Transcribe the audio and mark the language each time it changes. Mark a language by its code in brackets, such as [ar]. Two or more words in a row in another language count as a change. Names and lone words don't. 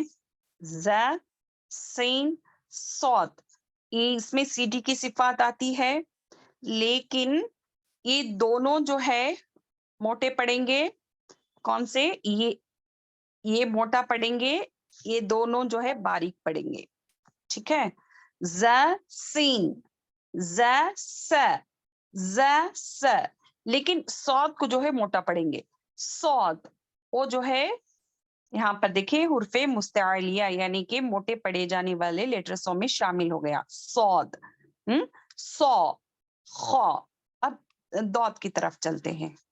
[ur] ز سین صاد یہ اس میں سی ڈی کی صفات آتی ہے لیکن یہ دونوں جو ہے موٹے پڑیں گے. کون سے؟ یہ موٹا پڑیں گے, یہ دونوں جو ہے باریک پڑیں گے. ٹھیک ہے. ز سین ز س ز س لیکن صاد کو جو ہے موٹا پڑیں گے. صاد وہ جو ہے یہاں پر دیکھیں حرف مستعلیہ یعنی کہ موٹے پڑے جانے والے لیٹرسوں میں شامل ہو گیا. صاد سو خو. اب دود کی طرف چلتے ہیں.